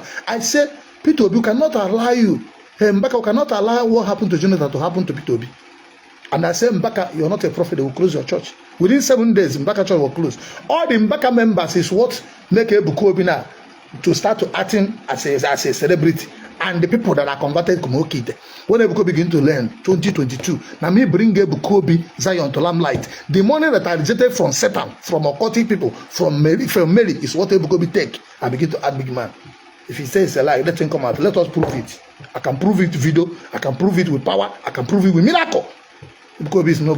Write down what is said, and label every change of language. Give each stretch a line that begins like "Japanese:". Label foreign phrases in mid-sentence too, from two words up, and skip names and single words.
English: I said Peter Obi cannot allow you. Mbaka cannot allow what happened to Jonathan to happen to Peter Obi. And I said Mbaka, you're not a prophet. They will close your church. Within 7 days, Mbaka church will close. All the Mbaka members is what make Ebuka Obi now to start to acting as a celebrity. And the people that are converted to Oke Ite. When Ebuka begin to learn 2022, now me bring Ebuka Obi Zion to limelight. The money that I rejected from Satan, from occultic people, from Mary is what Ebuka Obi take. I begin to add big man. If he says a lie, let him come out. Let us prove it. I can prove it with video. I can prove it with power. I can prove it with miracle. Ebuka Obi is nobody.